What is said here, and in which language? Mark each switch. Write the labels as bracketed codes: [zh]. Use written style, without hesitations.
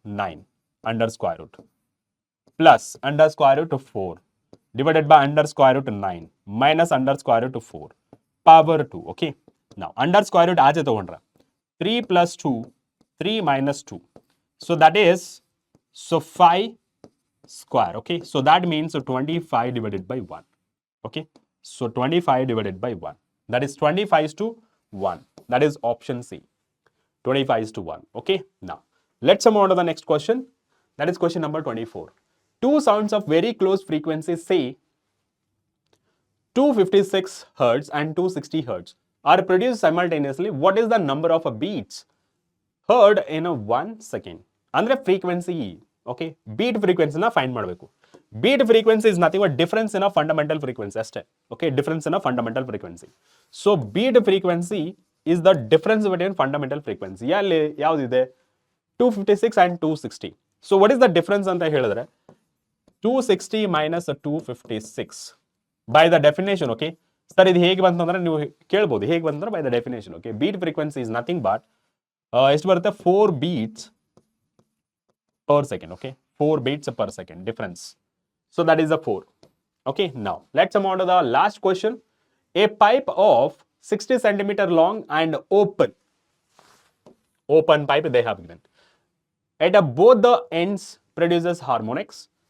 [en] 9 under square root plus under square root 4 divided by under square root 9 minus under square root 4 power 2. Okay, [kn] ನಾವು [en] under square root [kn] ಆಚೆ ತಗೊಂಡ್ರೆ [en] 3 plus 2 3 minus 2, so that is 5 square. Okay, so that means 25 divided by 1. Okay, so 25 divided by 1, that is 25:1. That is option C, 25:1. Okay, now let's move on to the next question. That is question number 24. Two sounds of very close frequency, say 256 hertz and 260 hertz are produced simultaneously. What is the number of beats heard in a 1 second? [kn] ಅಂದ್ರೆ [en] Frequency. Okay, beat ಫ್ರೀಕ್ವೆನ್ಸಿನ find [kn] ಮಾಡಬೇಕು. [en] beat frequency is nothing but difference in a fundamental frequency [kn] ಅಷ್ಟೇ. [en] Okay, difference in a fundamental frequency. So beat frequency is the difference between fundamental frequency. [kn] ಅಲ್ಲಿ ಯಾವುದಿದೆ? [en] 256 and 260. So what is the difference [kn] ಅಂತ ಹೇಳಿದ್ರೆ [en] 260 minus 256 by the definition. [kn] Okay sir, ಇದು ಹೇಗೆ ಬಂತಂದ್ರೆ ನೀವು ಕೇಳ್ಬೋದು ಹೇಗೆ ಬಂತಂದ್ರೆ [en] By the definition. Okay, beat frequency is nothing but [kn] ಎಷ್ಟು ಬರುತ್ತೆ? [en] 4 beats per second. Okay, 4 beats per second difference. So that is the 4. Okay, now let's move on to the last question. A pipe of 60 centimeter long and open pipe they have given. At both the ends produces harmonics.